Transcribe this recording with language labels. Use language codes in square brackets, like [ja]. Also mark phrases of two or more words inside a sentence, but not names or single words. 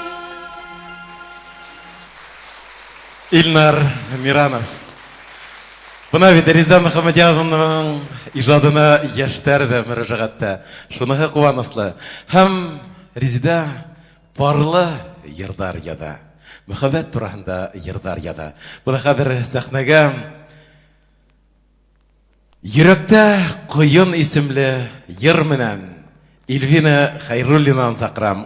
[tt] Илнар Миранов. Бына бит Резида Мөхәммәдиеваның иҗадына яшьтәр дә мөрәҗәгатьтә. Шуныһы куаныслы. Һәм Резида парлы йырдар яда. Мөхәббәт турында йырдар яда. Бына хәзер сәхнәгә Йөрәктә кыйын исемле йыр менән Илвина Хайруллинаны сакырам.